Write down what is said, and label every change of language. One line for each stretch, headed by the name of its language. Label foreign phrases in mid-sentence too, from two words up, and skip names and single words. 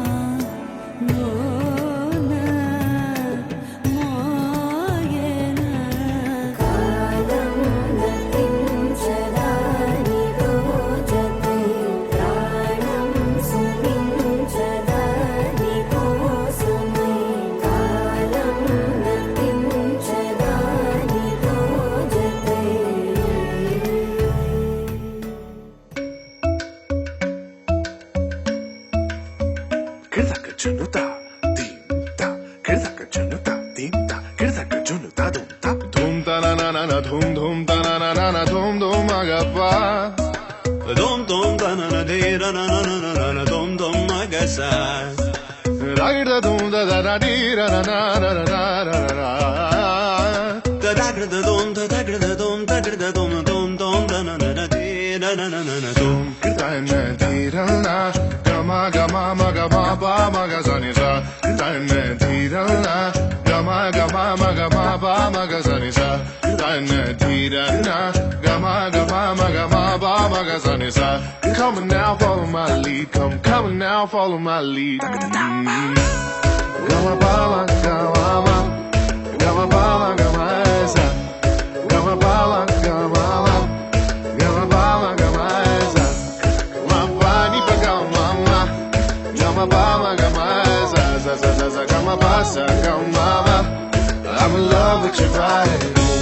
Telugu: లోన మోగెన కాలం నతించదా నీతో జతై ప్రాణం సుమించదా నీ కోసమై కాలం నతించదా నీతో జతై Kırdaka junuta, dimta. Kırdaka junuta, dimta. Kırdaka junuta, dumta. Dum ta na na na na, dum dum ta na na na na, dum dum agapa. Dom dom da na na de ra na na na na na dom dom magasa. Ragda dum da da da di ra na na na na na na na. Da da gra da dom da da gra da dom da gra da dom dom dom da na na na de ra na na na na dom. Kırdana di ra na, gama gama maga ma ba maga sa ni sa. Kırdana di ra na, gama gama maga ma ba maga sa ni sa. Kırdana di ra na, gama gama maga ma ba maga sa ni sa.
English: Come on now, follow my lead. Come on now, follow my lead. Gama ba ma gama ma, gama ba ma gama sa. Gama ba ma gama ma, gama ba ma gama sa. Ma ba ni pa gama ma, gama ba ma gama sa sa sa sa sa gama ba sa gama ma. I'm in love with your vibe.